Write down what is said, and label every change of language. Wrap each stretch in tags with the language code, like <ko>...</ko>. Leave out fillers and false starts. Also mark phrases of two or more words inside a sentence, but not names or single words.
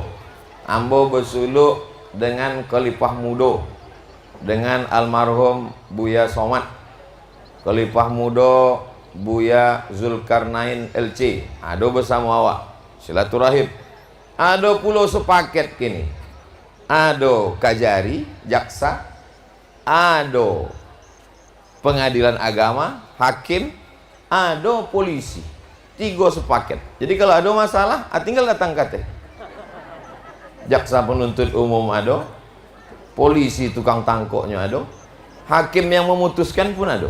<min>Ambo bersuluk dengan Khalifah Mudo, dengan almarhum Buya Somad. Khalifah Mudo Buya Zulkarnain LC. Ado bersama awak silaturahim. Ado pula sepaket kini. Ado Kajari, jaksa. Ado pengadilan agama, hakim. Ado polisi. 3 sepaket.</min> <id>Jadi kalau ada masalah, tinggal datang kate. Jaksa penuntut umum ada, polisi tukang tangkoknya ada, hakim yang memutuskan pun ada.</id>